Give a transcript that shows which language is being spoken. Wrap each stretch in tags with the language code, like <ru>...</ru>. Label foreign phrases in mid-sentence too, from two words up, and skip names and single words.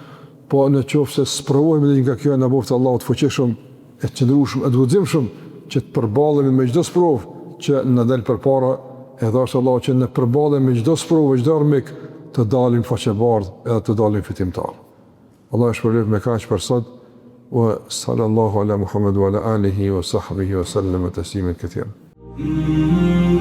<sq>Po në qoftë se sprovojmë nga kjo na boft Allahu të fuqishëm, e qëndrueshëm, e guximshëm që të përballemi me çdo sprovë që na del përpara, e dhash Allah që në përballje me çdo sprovë, çdo armik të dalim faqebardh edhe të dalim fitimtar. Allah e shpërblet me kaq për sot.</sq> <ar>وصلى الله على محمد وعلى آله وصحبه وسلم تسليما كثيرا.</ar>